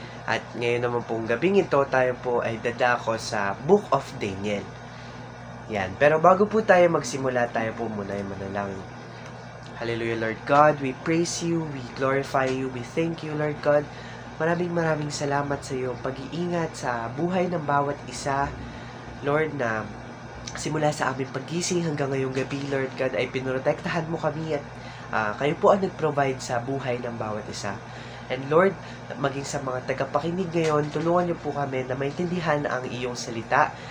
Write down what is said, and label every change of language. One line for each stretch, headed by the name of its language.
Filipino: At ngayon naman pong gabing ito, tayo po ay dadako sa Book of Daniel. Yan. Pero bago po tayo magsimula, tayo po muna ay manalangin.
English: Hallelujah, Lord God. We praise you, we glorify you, we thank you, Lord God.
Filipino: Maraming salamat sa iyong pag-iingat sa buhay ng bawat isa, Lord, na simula sa aming paggising hanggang ngayong gabi, Lord God, ay pinoprotektahan mo kami at kayo po ang nag-provide sa buhay ng bawat isa. And Lord, maging sa mga tagapakinig ngayon, tulungan niyo po kami na maintindihan ang iyong salita.